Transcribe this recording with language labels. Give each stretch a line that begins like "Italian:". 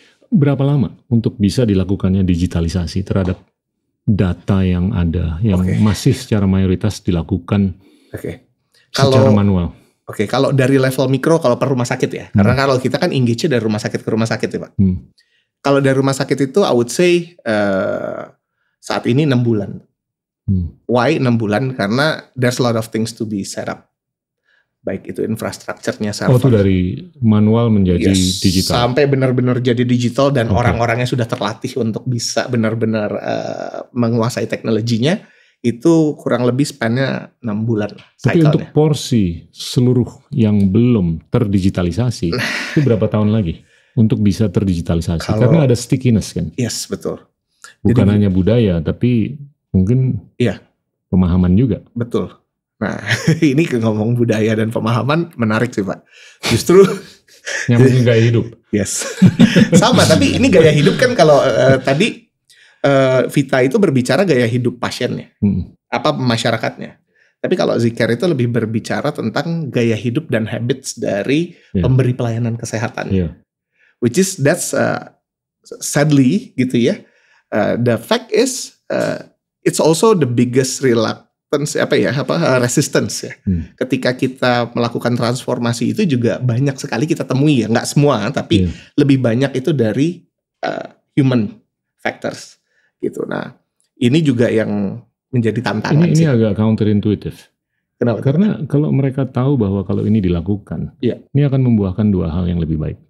Indonesian: Berapa lama untuk bisa dilakukannya digitalisasi terhadap data yang ada, yang masih secara mayoritas dilakukan secara manual? Kalau dari level mikro, kalau per rumah sakit ya, karena kalau kita kan engage-nya dari rumah sakit ke rumah sakit ya Pak. Kalau dari rumah sakit itu
English: I would say
Indonesian: saat ini 6 bulan. Why 6 bulan?
English: Karena there's a lot of things to be set up.
Indonesian: Baik itu infrastrukturnya, server. Itu dari manual menjadi digital. Sampai benar-benar jadi digital dan orang-orangnya sudah terlatih untuk bisa benar-benar menguasai teknologinya. Itu kurang lebih span-nya 6 bulan. Tapi untuk porsi seluruh yang belum terdigitalisasi itu berapa tahun lagi untuk bisa terdigitalisasi? Karena ada stickiness kan? Yes, betul. Bukan hanya budaya, tapi mungkin pemahaman juga. Betul. Nah, ini ngomong budaya dan pemahaman menarik sih Pak. Justru nyambungin gaya hidup.
English: Yes.
Indonesian: Sama, tapi ini gaya hidup kan kalau tadi Vita itu berbicara gaya hidup pasiennya, masyarakatnya. Tapi kalau Zcare itu lebih berbicara tentang gaya hidup dan habits dari pemberi pelayanan kesehatan.
English: Which is that's sadly gitu ya. The fact is it's also the biggest resistance ya.
Indonesian: Ketika kita melakukan transformasi itu juga banyak sekali kita temui ya, nggak semua tapi lebih banyak itu dari human factors gitu. Nah, ini juga yang menjadi tantangan. Ini agak counterintuitive. Kenapa? Karena kalau mereka tahu bahwa kalau ini dilakukan, ini akan membuahkan dua hal yang lebih baik.